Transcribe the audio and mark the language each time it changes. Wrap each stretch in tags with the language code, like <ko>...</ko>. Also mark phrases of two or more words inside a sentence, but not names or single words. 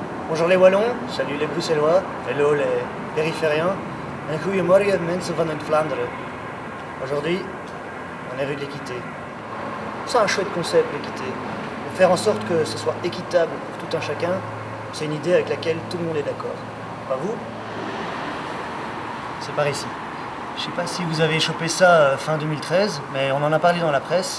<fr>Bonjour les Wallons, salut les Bruxellois, hello les périphériens,</fr> <nl>en goedemorgen mensen van het Vlaanderen.</nl> <fr>Aujourd'hui, on est rue de l'équité. C'est un chouette concept l'équité. Faire en sorte que ce soit équitable pour tout un chacun, c'est une idée avec laquelle tout le monde est d'accord. Pas vous? C'est par ici. Je sais pas si vous avez chopé ça fin 2013, mais on en a parlé dans la presse.</fr>